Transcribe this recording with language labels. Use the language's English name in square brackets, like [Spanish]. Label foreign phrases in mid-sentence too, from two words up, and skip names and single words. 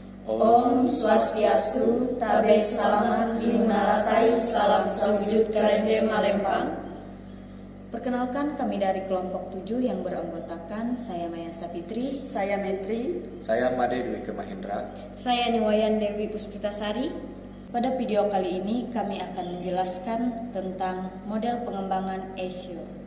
[Indonesian] Om Swastiastu, Tabe Salaman, Binunalatai, Salam Sawujud Karende Malempang. Perkenalkan, kami dari kelompok 7 yang beranggotakan saya Maya Sapitri, saya Metri, saya Made Dwi Mahendra, saya Niwayan Dewi Puspitasari. Pada video kali ini kami akan menjelaskan tentang model pengembangan Azure.